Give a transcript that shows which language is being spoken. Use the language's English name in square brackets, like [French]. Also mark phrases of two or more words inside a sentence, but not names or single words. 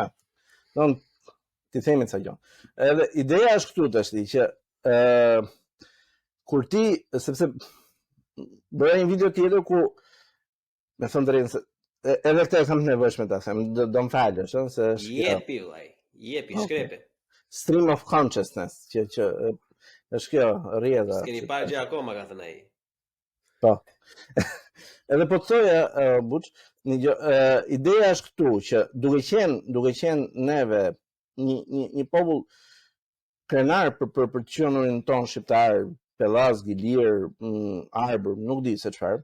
[Albanian] Don ti themi ca gjë. Edhe ideja është këtu tash që kur ti, sepse bëra një video tjetër ku me thënë drejtën, edhe këtë e kam të nevojshme ta them, do më falësh, se jepi, shkrepe. [English] Stream of consciousness, [Albanian] që është kjo rrjedha. S'keni parë gjë akoma, ka thënë ai. Po. Edhe po të thoja, Buç, ideja është këtu që duke qenë neve një popull krenar për të qenurin ton shqiptar, Pellaz, Gilir, Arbër, nuk di se çfarë.